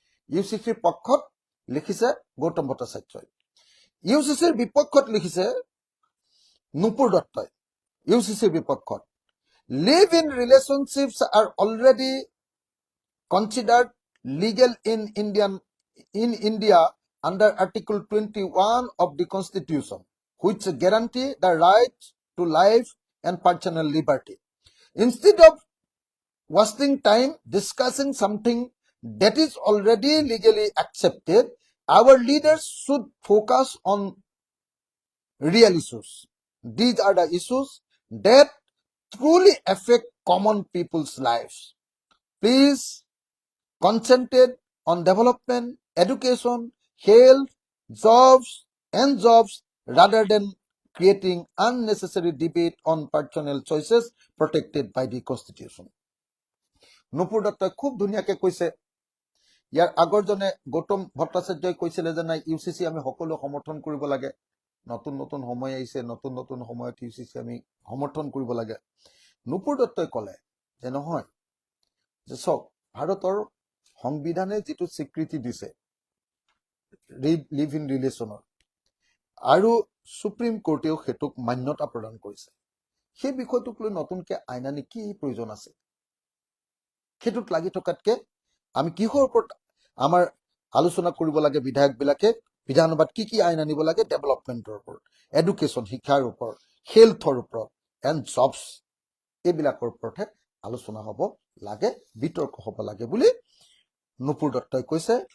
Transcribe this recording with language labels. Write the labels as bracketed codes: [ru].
[as] UCC পক্ষত লিখিছে গৌতম ভট্টাচাৰ্যই, UCCৰ বিপক্ষত লিখিছে নুপুৰ দত্তই। UCCৰ বিপক্ষত, [en] live in relationships are already considered legal in India under Article 21 of the Constitution, which guarantee the right to life and personal liberty. Instead of wasting time discussing something that is already legally accepted, our leaders should focus on real issues. These are the issues that truly affect common people's lives. Please concentrate on development, education, health, jobs rather than creating unnecessary debate on personal choices protected by the Constitution. [as] নুপুৰ দত্তই খুব ধুনীয়াকে কৈছে। ইয়াৰ আগৰজনে গৌতম ভট্টাচাৰ্যই কৈছিলে যে নাই UCC আমি সকলো সমৰ্থন কৰিব লাগে, নতুন নতুন সময় আহিছে, নতুন নতুন সময়ত ইউচিচি আমি সমৰ্থন কৰিব লাগে। নুপুৰ দত্তই ক'লে যে নহয়, যে চাওক ভাৰতৰ সংবিধানে যিটো স্বীকৃতি দিছে লিভ ইন ৰিলেশ্যনৰ, আৰু সুপ্ৰিম কোৰ্টেও সেইটোক মান্যতা প্ৰদান কৰিছে, সেই বিষয়টোক লৈ নতুনকে আইন আনি কি প্ৰয়োজন আছে? সেইটোত লাগি থকাতকে আমি কিহৰ ওপৰত আমাৰ আলোচনা কৰিব লাগে? বিধায়কবিলাকে বিধানসভাত কি কি আইন আনিব লাগে? ডেভেলপমেণ্টৰ ওপৰত, এডুকেশ্যন শিক্ষাৰ ওপৰত, হেল্থৰ ওপৰত এণ্ড জবছ, এইবিলাকৰ ওপৰতহে আলোচনা হ'ব লাগে, বিতৰ্ক হ'ব লাগে বুলি নুপুৰ দত্তই কৈছে।